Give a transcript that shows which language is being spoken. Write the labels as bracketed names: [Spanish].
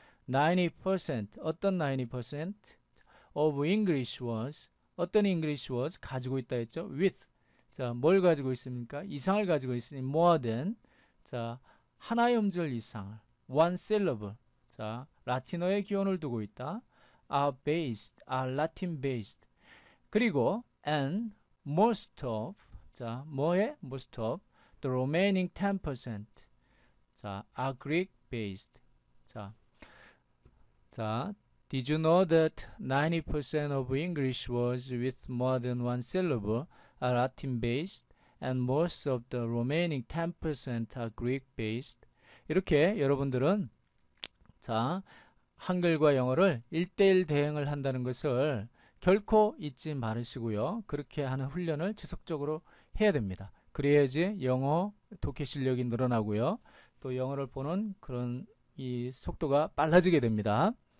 [Korean] 90% 어떤 [English] 90% of English was [Korean] 어떤 English was 가지고 있다 했죠? with 자, 뭘 가지고 있습니까? 이상을 가지고 있으니 [English] more than [Korean] 자, 하나의 음절 이상을 [English] one syllable [Korean] 자, 라틴어의 기원을 두고 있다. [English] are based, are Latin based. [Korean] 그리고 [English] and most of [Korean] 자, 뭐에? [English] most of the remaining 10% 자, are Greek based. 자, did you know that 90% of English words with more than one syllable are Latin based and most of the remaining 10% are Greek based. [Korean] 이렇게 여러분들은 자, 한글과 영어를 1대1 대응을 한다는 것을 결코 잊지 말으시고요. 그렇게 하는 훈련을 지속적으로 해야 됩니다. 그래야지 영어 독해 실력이 늘어나고요. 또 영어를 보는 그런 이 속도가 빨라지게 됩니다.